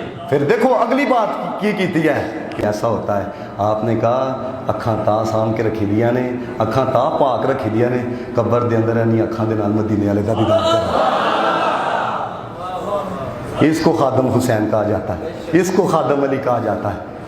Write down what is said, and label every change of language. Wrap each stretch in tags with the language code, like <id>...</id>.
<pa>پھر دیکھو اگلی بات کی کیتی ہے,</pa> <ur>کیسا ہوتا ہے. آپ نے کہا</ur> <pa>اکھاں تا سام کے رکھی دیا نے, اکھاں تا پاک رکھی دیا نے, قبر دے اندر نہیں اکھاں دے نال مدینے والے دا دیدار کرنا.</pa> <ur>اس کو خادم حسین کہا جاتا ہے, اس کو خادم علی کہا جاتا ہے.</ur>